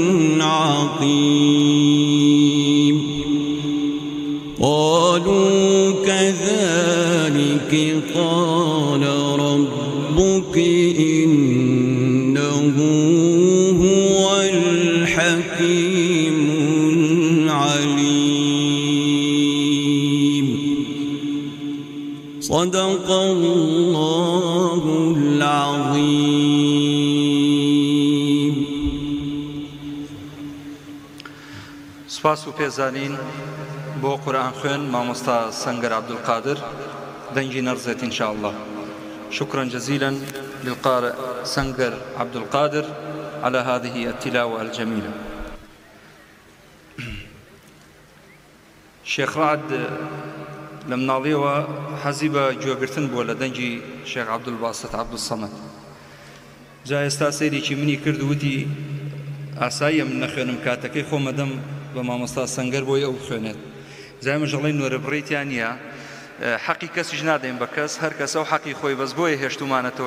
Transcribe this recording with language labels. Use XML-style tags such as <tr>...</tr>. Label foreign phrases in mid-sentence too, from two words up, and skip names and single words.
<ar>عقيم قالوا كذلك قال ربك إنه هو الحكيم العليم صدق الله العظيم.</ar> <ckb>سپاس و پێزانین بۆ قورئان خوێن مامۆستا سەنگەر عەبدولقادر دەنگی نەڕزێت</ckb> <ar>إن شاء الله. شكرا جزيلا للقارئ سنجر عبد القادر على هذه التلاوة الجميلة.</ar> <ckb>شيخ رعد لم ناڵیەوە حەزی بە گوێگرتن بووە لە دەنگی شێخ عەبدولباسط عەبدولسەمەد. جا ئێستا سەیرێکی منی کرد وتی ئاساییە من نەخوێنم کاتەکەی خۆمەدەم بە مامۆستا سەنگەر بۆی ئەو بخوێنێت. جای مەژەڵەی نۆرە بڕێتیان نییە، حەقی کەسیش نادەین بە کەس، هەر کەس ئەو حەقی خۆی بەس بۆیە هێشتومانەتەوە.</ckb>